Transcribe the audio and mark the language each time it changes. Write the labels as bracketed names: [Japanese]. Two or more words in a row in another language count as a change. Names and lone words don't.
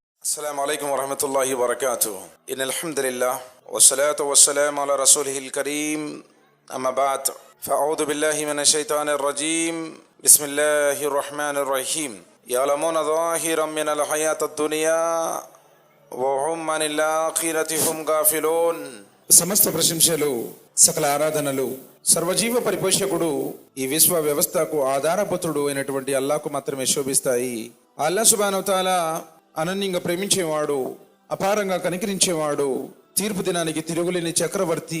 [Arabic] السلام عليكم ورحمة الله وبركاته. إن الحمد لله والصلاة والسلام على رسوله الكريم. أما بعد فأعوذ بالله من الشيطان الرجيم. بسم الله الرحمن الرحيم. يعلمون ظاهرا من الحياة الدنيا وهم عن الآخرة هم غافلون. [Telugu] సమస్త ప్రశంసలు సకల ఆరాధనలు సర్వజీవ పరిపోషకుడు ఈ విశ్వ వ్యవస్థకు ఆధారపుత్రుడు అయినటువంటి అల్లాహ్కు మాత్రమే శోభిస్తాయి. అల్లాహ్ [Arabic] سبحانه وتعالى [Telugu] అనన్యంగా ప్రేమించేవాడు, అపారంగా కనికరించేవాడు, తీర్పు దినానికి తిరుగులేని చక్రవర్తి.